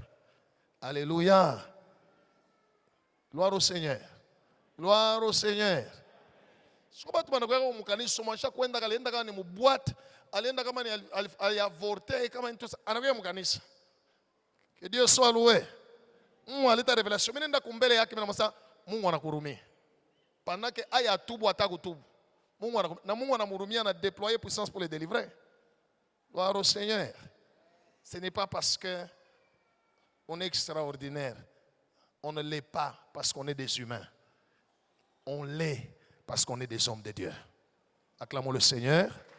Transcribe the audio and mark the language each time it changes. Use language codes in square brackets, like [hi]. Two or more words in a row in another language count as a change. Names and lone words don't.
[fr] Alléluia. Gloire au Seigneur. Gloire au Seigneur. Que Dieu soit loué. [sw] Mungu aleta révélation. Mimi nenda kumbele yake mimi namwambia Mungu anakurumia. [fr] Pendant que [sw] aya tubu atakutubu. Mungu anamhurumia na [fr] déployer puissance pour les délivrer. Gloire au Seigneur. Ce n'est pas parce que on est extraordinaire. On ne l'est pas parce qu'on est des humains. On l'est parce qu'on est des hommes de Dieu. Acclamons le Seigneur.